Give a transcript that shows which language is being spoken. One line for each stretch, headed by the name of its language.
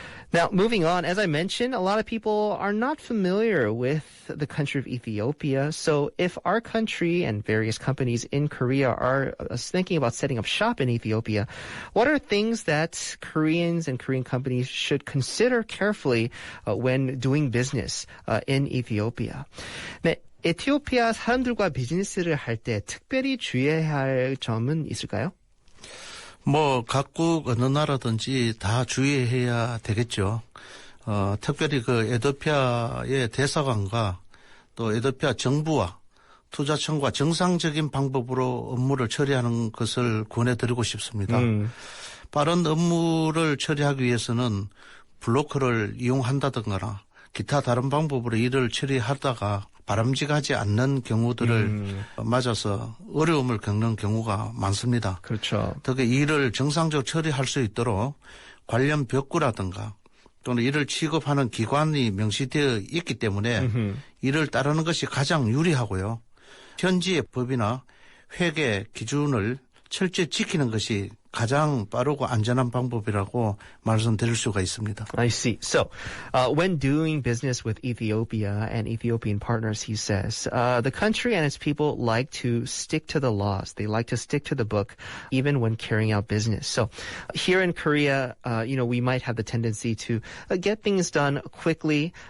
English: Now, moving on, as I mentioned, a lot of people are not familiar with the country of Ethiopia. So if our country and various companies in Korea are thinking about setting up shop in Ethiopia, what are things that Koreans and Korean companies should consider carefully when doing business in Ethiopia?
Korean: 네, 에티오피아 사람들과 비즈니스를 할 때 특별히 주의해야 할 점은 있을까요? 뭐 각국 어느 나라든지 다 주의해야 되겠죠. 특별히 그 에티오피아의 대사관과 또 에티오피아 정부와 투자청과 정상적인 방법으로 업무를 처리하는 것을 권해드리고 싶습니다. 빠른 업무를 처리하기 위해서는 블로커를 이용한다든가 기타 다른 방법으로 일을 처리하다가 바람직하지 않는 경우들을 맞아서 어려움을 겪는 경우가 많습니다. 그렇죠. 특히 일을 정상적으로 처리할 수 있도록 관련 벽구라든가 또는 일을 취급하는 기관이 명시되어 있기 때문에 이를 따르는 것이 가장 유리하고요. 현지의 법이나 회계 기준을 철저히 지키는 것이 가장 빠르고 안전한 방법이라고 말씀드릴 수가 있습니다.
English: I see. So, when doing business with Ethiopia and Ethiopian partners, he says, the country and its people like to stick to the laws. They like to stick to the book, even when carrying out business. So, here in Korea, we might have the tendency to get things done quickly.